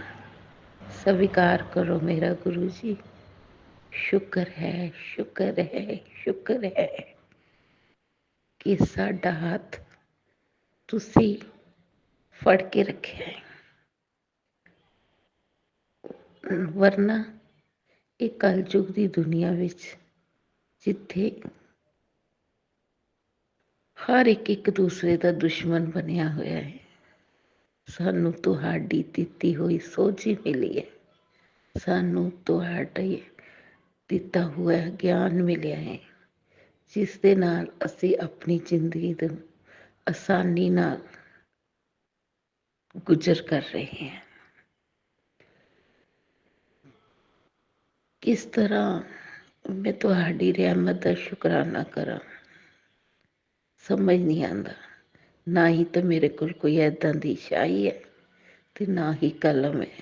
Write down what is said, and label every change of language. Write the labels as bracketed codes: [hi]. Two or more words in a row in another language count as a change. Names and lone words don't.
[pa] ਸਵੀਕਾਰ ਕਰੋ ਮੇਰਾ ਗੁਰੂ ਜੀ, ਸ਼ੁਕਰ ਹੈ, ਸ਼ੁਕਰ ਹੈ, ਸ਼ੁਕਰ ਹੈ ਕਿ ਸਾਡਾ ਹੱਥ ਤੁਸੀ ਫੜ ਕੇ ਰੱਖਿਆ ਹੈ। वरना ਇਹ ਕਲਯੁਗ ਦੀ ਦੁਨੀਆ ਵਿੱਚ ਜਿੱਥੇ ਹਰ ਇੱਕ ਦੂਸਰੇ ਦਾ ਦੁਸ਼ਮਣ ਬਣਿਆ ਹੋਇਆ ਹੈ, ਸਾਨੂੰ ਤੁਹਾਡੀ ਦਿੱਤੀ ਹੋਈ ਸੋਝੀ ਮਿਲੀ ਹੈ, ਸਾਨੂੰ ਤੁਹਾਡੇ ਦਿੱਤਾ ਹੋਇਆ ਗਿਆਨ ਮਿਲਿਆ ਹੈ, ਜਿਸ ਦੇ ਨਾਲ ਅਸੀਂ ਆਪਣੀ ਜ਼ਿੰਦਗੀ ਨੂੰ ਆਸਾਨੀ ਨਾਲ ਗੁਜ਼ਰ ਕਰ ਰਹੇ ਹਾਂ। ਕਿਸ ਤਰ੍ਹਾਂ ਮੈਂ ਤੁਹਾਡੀ ਰਹਿਮਤ ਕਾ ਸ਼ੁਕਰਾਨਾ ਕਰਾਂ, ਸਮਝ ਨਹੀਂ ਆਤਾ। ਨਾ ਹੀ ਤੋ ਮੇਰੇ ਕੋ ਕੋਈ ਐਦਾ ਦੀ ਸ਼ਾਹੀ ਹੈ ਤੇ ਨਾ ਹੀ ਕਲਮ ਹੈ।